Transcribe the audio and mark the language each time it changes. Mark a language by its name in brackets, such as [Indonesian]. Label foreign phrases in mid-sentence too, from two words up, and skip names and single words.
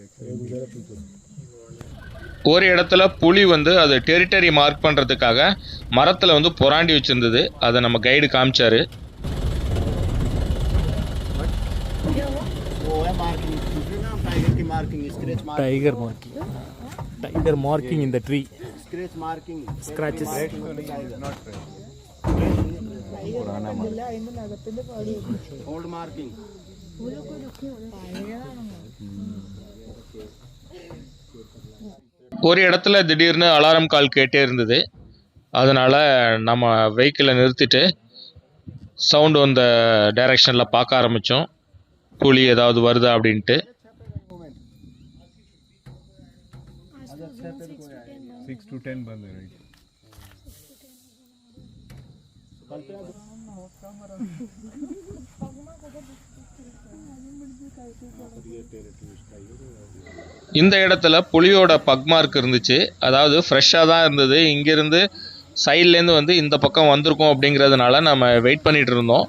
[Tamil] ஒரு இடத்துல புலி வந்து அது [English] territory mark [Tamil] பண்ணுறதுக்காக மரத்தில் வந்து புராண்டி வச்சுருந்தது. அதை நம்ம கைடு காமிச்சாரு. [English] Tiger marking. Tiger marking in the tree. Scratch marking. Scratches. Old marking. [Tamil] ஒரு இடத்துல திடீர்னு [English] alarm call [Tamil] கேட்டே இருந்தது. அதனால் நம்ம வெஹிக்கிளை நிறுத்திட்டு சவுண்டு வந்த டைரெக்ஷனில் பார்க்க ஆரம்பித்தோம். புலி ஏதாவது வருதா அப்படின்ட்டு. [Hindi] 6 to 10 बंद है राइट. [Tamil] இந்த இடத்துல புலியோட [English] pug mark [Tamil] இருந்துச்சு. அதாவது ஃப்ரெஷ்ஷாக தான் இருந்தது. இங்கேருந்து சைட்லேருந்து வந்து இந்த பக்கம் வந்திருக்கோம் அப்படிங்கிறதுனால நம்ம வெயிட் பண்ணிகிட்டு இருந்தோம்.